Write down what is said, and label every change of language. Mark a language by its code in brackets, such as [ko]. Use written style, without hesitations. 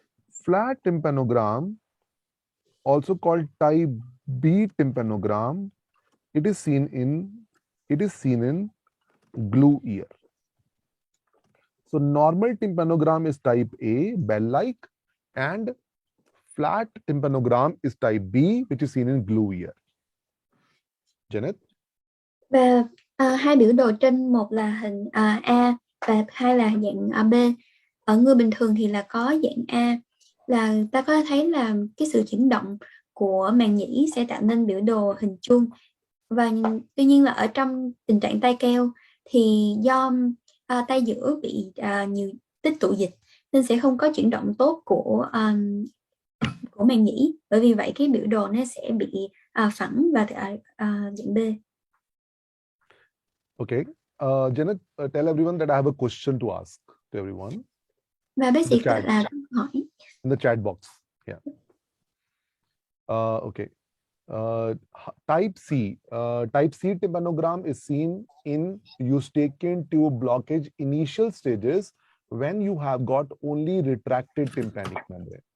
[en] Flat tympanogram, also called type B tympanogram, it is seen in glue ear. So normal tympanogram is type A, bell-like, and flat tympanogram is type B, which is seen in glue ear. Janet? [vi] Và hai biểu đồ trên, một là hình A và hai là dạng B. Ở người bình thường thì là có dạng A, là ta có thấy là cái sự chuyển động của màng nhĩ sẽ tạo nên biểu đồ hình chuông. Và tuy nhiên là ở trong tình trạng tai keo thì do tai giữa bị nhiều tích tụ dịch nên sẽ không có chuyển động tốt của màng nhĩ, bởi vì vậy cái biểu đồ nó sẽ bị phẳng và dạng B. [en] Okay, Janet, tell everyone that I have a question to ask to everyone. [vi] Và bác sĩ là câu hỏi [en] in the chat box. Yeah. Okay. Type C tympanogram is seen in eustachian tube blockage initial stages when you have got only retracted tympanic membrane.